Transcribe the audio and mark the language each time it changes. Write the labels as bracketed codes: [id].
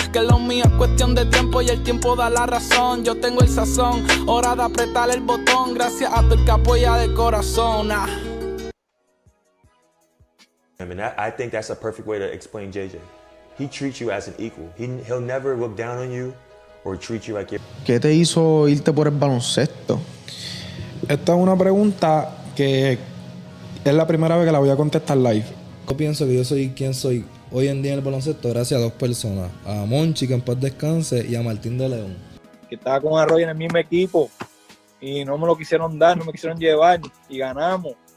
[es] Que lo mío es cuestión de tiempo y el tiempo da la razón. Yo tengo el sazón, hora de apretar el botón. Gracias a todo el que apoya de corazón. [en] I mean, I think that's a perfect way to explain JJ. He treats you as an equal. He'll never look down on you or treat you like you're... [es] ¿Qué te hizo irte por el baloncesto? Esta es una pregunta que es la primera vez que la voy a contestar live. Yo pienso que yo soy quien soy hoy en día en el baloncesto gracias a dos personas, a Monchi, que en paz descanse, y a Martín de León. Que estaba con Arroyo en el mismo equipo y no me lo quisieron dar, no me quisieron llevar y ganamos.